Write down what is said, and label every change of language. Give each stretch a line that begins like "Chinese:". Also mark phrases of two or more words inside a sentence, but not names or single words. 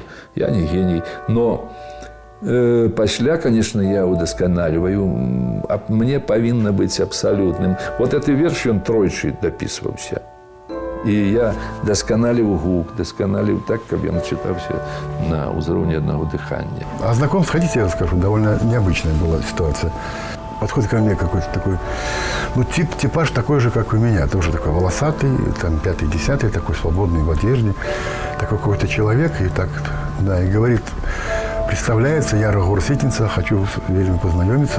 Belarusian: Я не геній, но пасля, конечно, я удасканаліваю, а мне павінна быць абсалютным. Вот гэты верш ён тройчы дапісваўся. І я дасканаліў гук, дасканаліў так, каб ён чытаўся на ўзроўні аднаго дыхання.
Russian: А знакомство, хотите, я расскажу, довольно необычная была ситуация. Подходит ко мне какой-то такой, ну, типаж такой же, как у меня, тоже такой волосатый, там, 5-10, такой свободный в одежде, такой какой-то человек, и так, да, и говорит, представляется, я Рыгор Сітніца, хочу с вельми познакомиться.